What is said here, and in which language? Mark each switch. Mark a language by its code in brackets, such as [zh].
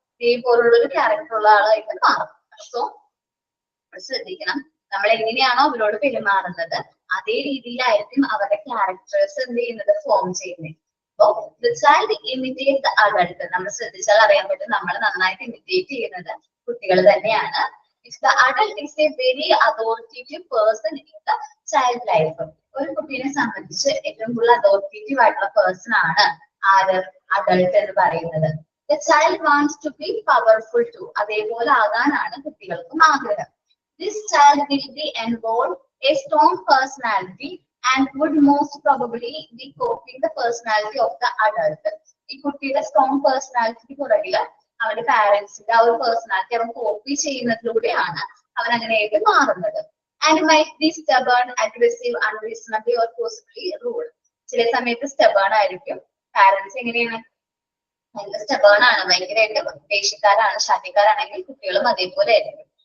[ml] ഇതേപോലുള്ള ഒരു ക്യാരക്ടർ ഉള്ള ആളായിട്ട് മാറും. സോ ശ്രദ്ധിക്കണം, നമ്മൾ എങ്ങനെയാണോ അവരോട് പെരുമാറുന്നത് അതേ രീതിയിലായിരിക്കും അവരുടെ ക്യാരക്ടേഴ്സ് എന്ത് ചെയ്യുന്നത്? ഫോം ചെയ്യുന്നത്. അപ്പോ [en] Child imitate the adult. [ml] നമ്മൾ ശ്രദ്ധിച്ചാൽ അറിയാൻ പറ്റും നമ്മൾ നന്നായിട്ട് ഇമിറ്റേറ്റ് ചെയ്യുന്നത് കുട്ടികൾ തന്നെയാണ്. [en] The adult is a very authoritative person in the child life. [ml] ഒരു കുട്ടീനെ സംബന്ധിച്ച് ഏറ്റവും കൂടുതൽ അതോറിറ്റേറ്റീവ് ആയിട്ടുള്ള പേഴ്സൺ ആണ് ആര് അഡൾട്ട് എന്ന് പറയുന്നത്. [en] The child wants to be powerful too. [ml] അതേപോലെ ആകാനാണ് കുട്ടികൾക്കും ആഗ്രഹം. [en] This child will be involved a strong personality and would most probably be copying the personality of the adult. [ml] ഈ കുട്ടിയുടെ സ്ട്രോങ് പേഴ്സണാലിറ്റിക്ക് പുറകില് അവന്റെ പാരന്റ്സിന്റെ ആ ഒരു പേഴ്സണാലിറ്റി അവൻ കോപ്പി ചെയ്യുന്നതിലൂടെയാണ് അവൻ അങ്ങനെയായിട്ട് മാറുന്നത്. [en] And might be stubborn, aggressive, unreasonable or possibly rude. [ml] ചില സമയത്ത് സ്റ്റബേൺ ആയിരിക്കും. പാരന്റ്സ് എങ്ങനെയാണ്? ഭയങ്കര സ്റ്റബേൺ ആണ്, ഭയങ്കരമായിട്ട് ദേഷ്യക്കാരാണ്, ശാഠ്യക്കാരാണെങ്കിൽ കുട്ടികളും അതേപോലെ ആയിരിക്കും.